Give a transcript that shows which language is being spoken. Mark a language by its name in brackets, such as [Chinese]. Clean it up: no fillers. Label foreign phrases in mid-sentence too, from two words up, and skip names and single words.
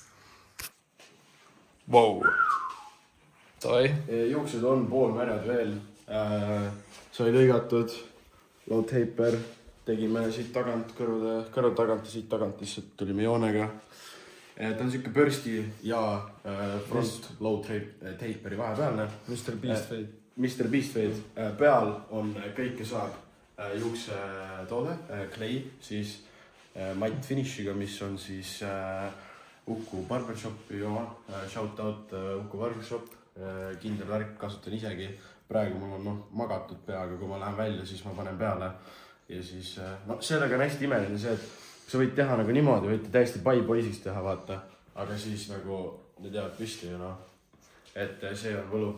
[Estonian] Vau. Toi. Juuksud on poolmärjad veel. Sai lõigatud. [English] Load taper. [Estonian] Tegime siit tagant, kõrva tagant ja siit tagant lihtsalt tulime joonega. Ta on siuke bursti ja [English] front load [Estonian] taperi vahepealne. Mr. Beast Fade. Mr. Beast Fade. Peal on kõike saab juuksetoode, clay, siis matt finishiga, mis on siis Uku Barbershopi oma. [English] Shout out Uku Barbershop. [Estonian] Kindel värk, kasutan isegi. Praegu mul on magatud peaga, kui ma lähen välja, siis ma panen peale. Ja siis, sellega on hästi imeline see, et sa võid teha nagu niimoodi, võite täiesti pai-poisiks teha, vaata. Aga siis nagu need jäävad püsti ju et see on võlu.